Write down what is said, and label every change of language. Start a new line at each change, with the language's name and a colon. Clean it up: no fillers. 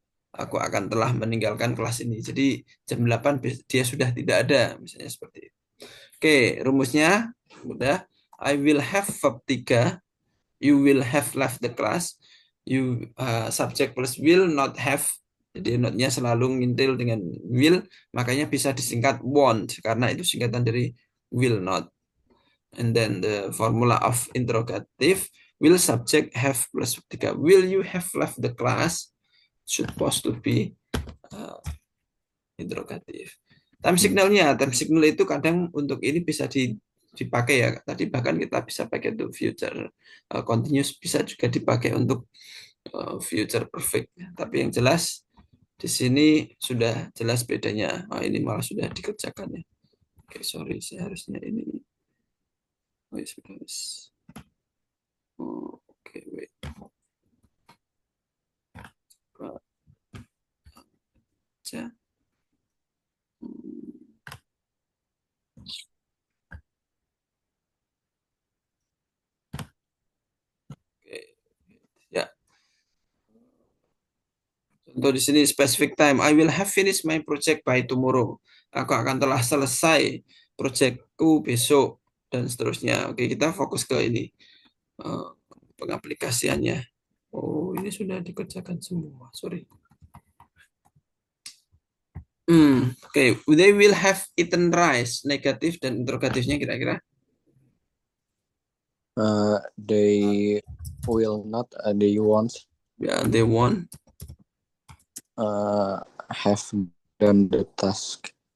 Indonesian: Aku akan telah meninggalkan kelas ini. Jadi jam 8 dia sudah tidak ada, misalnya seperti itu. Oke, rumusnya mudah.
English: I will have verb 3. You will have left the class. You subject plus will not have.
Indonesian: Jadi notnya selalu ngintil dengan will, makanya bisa disingkat won't karena itu singkatan dari will not.
English: And then the formula of interrogative, will subject have plus 3. Will you have left the class? Supposed to be interrogative.
Indonesian: Time signal itu kadang untuk ini bisa dipakai ya. Tadi bahkan kita bisa pakai untuk future continuous, bisa juga dipakai untuk future perfect. Tapi yang jelas di sini sudah jelas bedanya. Oh, ini malah sudah dikerjakan ya. Oke, sorry, saya harusnya ini. Oh, ya sudah.
English: Oh, oke, wait.
Indonesian: Baca. Oke, ya. Contoh di sini specific time.
English: I will have finished my project by tomorrow.
Indonesian: Aku akan telah selesai proyekku besok dan seterusnya. Oke, kita fokus ke ini pengaplikasiannya. Oh, ini sudah dikerjakan semua. Sorry.
English: Okay. They will have eaten rice.
Indonesian: Negatif dan interrogatifnya kira-kira.
English: They will not. They won't. Ya, they won't. Have done the task.